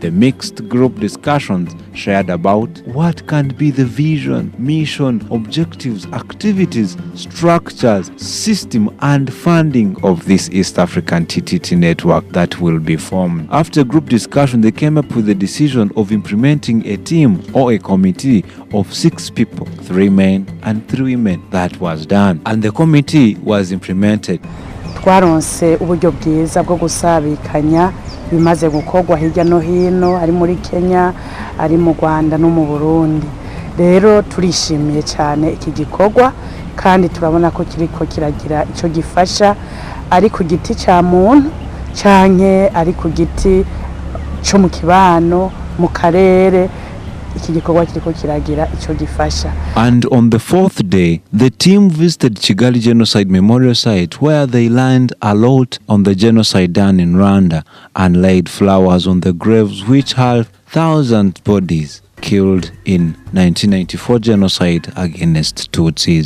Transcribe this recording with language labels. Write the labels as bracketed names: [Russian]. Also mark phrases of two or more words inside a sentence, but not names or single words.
[English] The mixed group discussions shared about what can be the vision, mission, objectives, activities, structures, system and funding of this East African TTT network that will be formed. After group discussion, they came up with the decision of implementing a team or a committee of 6 people, 3 men and 3 women. That was done and the committee was implemented. [Rundi] Twaronse uburyo bwiza bwo gusabikanya bimaze gukorwa hirya no hino, ari muri Kenya, ari mu Rwanda no mu Burundi. Rero turishimiye cyane iki gikorwa kandi turabona ko kiriko kiragira ico gifasha, ari ku giti cya muntu canke ari ku giti cyo mu kibano mu karere. [English] And on the 4th day, the team visited Kigali Genocide Memorial Site, where they learned a lot on the genocide done in Rwanda and laid flowers on the graves which held thousands of bodies killed in 1994 genocide against Tutsis.